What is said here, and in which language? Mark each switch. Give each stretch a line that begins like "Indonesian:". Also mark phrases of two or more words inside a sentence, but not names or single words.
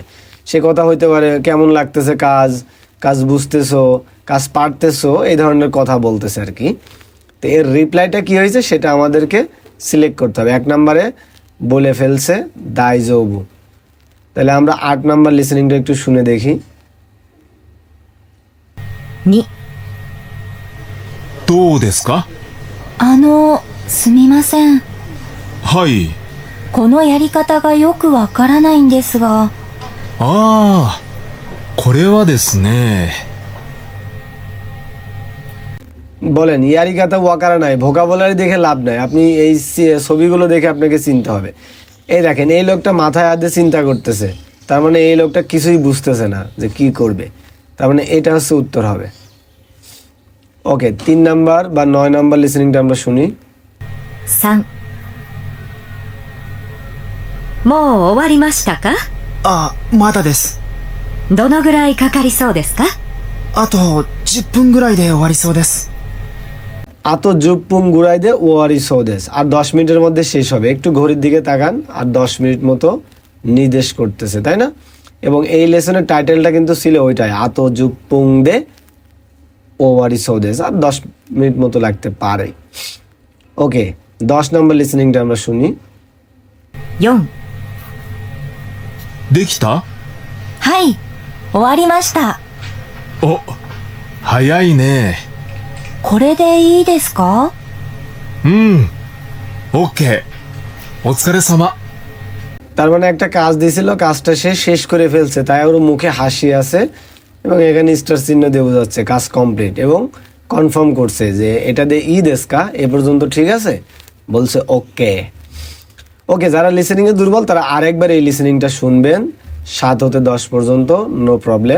Bangla: সে কথা হইতে পারে কেমন লাগতেছে কাজ, কাজ বুঝতেছো, কাজ পারতেছো, এই ধরনের কথা বলতেছে আর কি। তো এর রিপ্লাইটা কি হয়েছে সেটা আমাদেরকে সিলেক্ট করতে হবে। 1 নম্বরে বলে ফেলছে দাইজৌবু। তাহলে আমরা 8 নাম্বার লিসেনিংটা একটু শুনে দেখি।
Japanese: 2、どうですか？すみません。はい。このやり方がよくわからないんですが。ああ、これはですね。
Bangla: বলেন
Japanese: やり方わからない,
Bangla: ভোকাবুলারি দেখে লাভ নাই, আপনি এই ছবিগুলো দেখে আপনাকে চিনতে হবে। এই দেখেন, এই লোকটা মাথায় হাতে চিন্তা করতেছে, তার মানে এই লোকটা কিছুই বুঝতেছে না যে কি করবে, তার মানে এটা হচ্ছে উত্তর হবে। ওকে, 3 নাম্বার বা 9 নাম্বার লিসেনিংটা আমরা শুনি।
Japanese: 3、もう終わりましたか？あ、まだです。どのぐらいかかりそうですか？あと10分ぐらいで終わりそうです。あと十分ぐらいで終わりそうです,
Bangla: আর 10 মিনিটের মধ্যে শেষ হবে। একটু ঘড়ির দিকে তাকান, আর 10 মিনিট মতো নির্দেশ করতেছে, তাই না? এবং এই লেসনের টাইটেলটা কিন্তু ছিল ওইটাই,
Japanese: あと十分で終わりそうです,
Bangla: আর 10 মিনিট মতো লাগতে পারে। ওকে, 10 নম্বর লিসেনিংটা আমরা শুনি।
Japanese: 4、できた？はい、終わりました。お、早いね。これでいいですか？うん。オッケー。お疲れ様。
Bangla: তার মানে একটা কাজ দিয়েছিল, কাজটা সে শেষ করে ফেলছে, তাই ওর মুখে হাসি আছে এবং এখানে স্টার চিহ্ন দিয়ে বোঝাচ্ছে কাজ কমপ্লিট, এবং কনফার্ম করছে যে এটা দিয়ে
Japanese: いいですか,
Bangla: এ পর্যন্ত ঠিক আছে, বলছে ওকে। ওকে, যারা লিসেনিংয়ে দুর্বল তারা আরেকবার এই লিসেনিংটা শুনবেন 7 হতে 10 পর্যন্ত,
English: no problem.